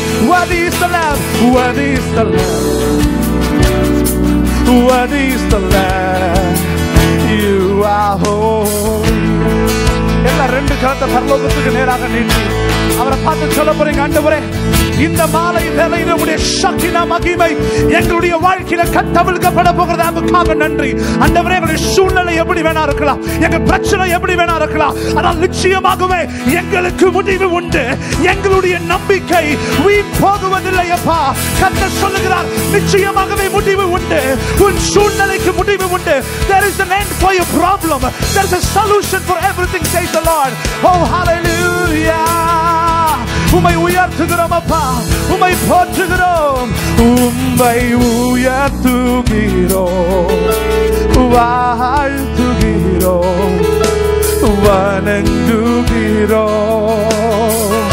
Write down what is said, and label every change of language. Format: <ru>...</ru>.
<en>Worthy is the Lamb, worthy is the Lamb, worthy is the Lamb. You are holy.</en> <ta>எல்லா ரெண்டு கரத்தை பரலோகத்துக்கு நேராக நீட்டி அவரை பார்த்து சொல்ல போறீங்க. ஆண்டவரே, இந்த மாலை வேளையில உடைய சக்தினா மகிமை எங்களுடைய வாழ்க்கையில கட்டவிழ்க்கப்பட போகிறது. அதுக்காக நன்றி ஆண்டவரே. எங்களுடைய சூழ்நிலை எப்படி வேணா இருக்கலாம், எங்க பிரச்சனை எப்படி வேணா இருக்கலாம், ஆனால் நிச்சயமாகவே எங்களுக்கு முடிவு உண்டு. எங்களுடைய நம்பிக்கை வீண் போகுவதில்லை அப்பா. கர்த்தர் சொல்லுகிறார், நிச்சயமாகவே முடிவு உண்டு. உன் சூழ்நிலைக்கு முடிவு உண்டு.</ta> <en>There is an end for your problem. There is a solution for everything, says the Lord. Oh hallelujah.</en> <ta>உம்மை உயர்த்துகிறோம் அப்பா, உம்மை போற்றுகிறோம், உம்மை உயர்த்துகிறோம், வாழ்த்துகிறோம், வணங்குகிறோம்.</ta>